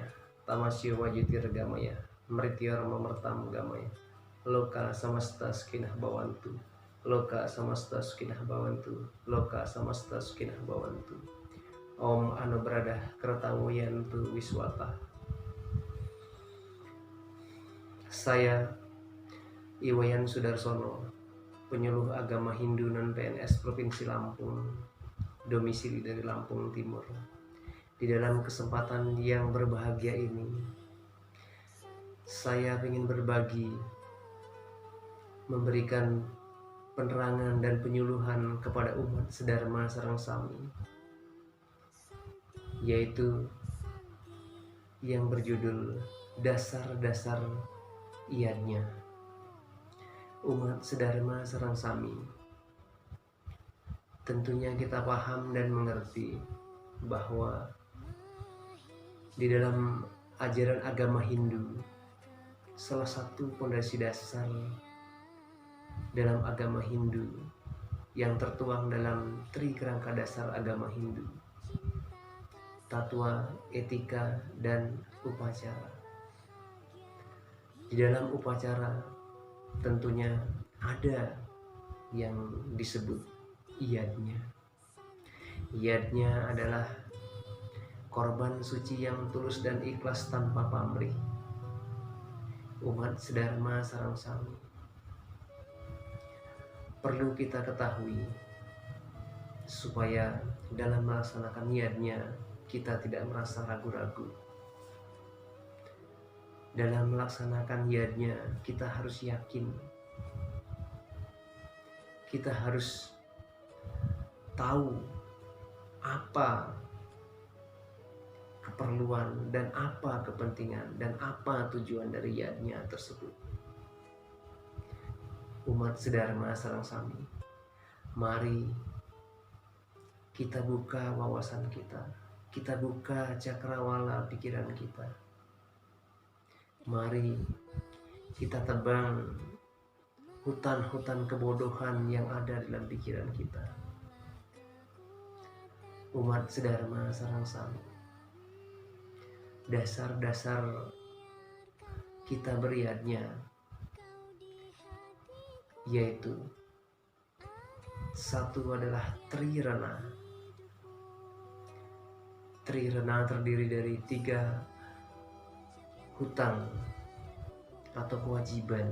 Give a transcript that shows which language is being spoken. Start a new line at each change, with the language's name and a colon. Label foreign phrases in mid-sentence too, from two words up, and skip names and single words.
Sanskrit: Tamasya Wajitir Gamaya. Mrityor Mamertam Gamaya. Loka Samasta Skinah Bawantu. Loka Samasta Skinah Bawantu. Loka Samasta Skinah Bawantu. Om Anubradah Kertamuyantu Wiswata.
Indonesian: Saya Iwayan Sudarsono, penyuluh agama Hindu non PNS Provinsi Lampung, domisili dari Lampung Timur. Di dalam kesempatan yang berbahagia ini, saya ingin berbagi, memberikan penerangan dan penyuluhan kepada umat sedharma
Balinese: sareng sami,
Indonesian: yaitu yang berjudul dasar-dasar iadnya. Umat sedharma
Balinese: sareng sami,
Indonesian: tentunya kita paham dan mengerti bahwa di dalam ajaran agama Hindu, salah satu pondasi dasar dalam agama Hindu yang tertuang dalam Tri Kerangka Dasar Agama Hindu, tatwa, etika, dan upacara. Di dalam upacara tentunya ada yang disebut iadnya. Iadnya adalah korban suci yang tulus dan ikhlas tanpa pamrih. Umat sedharma
Balinese: sareng sami,
Indonesian: perlu kita ketahui supaya dalam melaksanakan iadnya kita tidak merasa ragu-ragu. Dalam melaksanakan iadnya kita harus yakin, kita harus tahu apa keperluan dan apa kepentingan dan apa tujuan dari iadnya tersebut. Umat sedharma
Balinese: sareng sami,
Indonesian: mari kita buka wawasan kita buka cakrawala pikiran kita. Mari kita tebang hutan-hutan kebodohan yang ada dalam pikiran kita. Umat sedharma
Balinese: sareng sami,
Indonesian: dasar-dasar kita beriadnya yaitu satu adalah Trirana. Trirana terdiri dari 3 hutang atau kewajiban.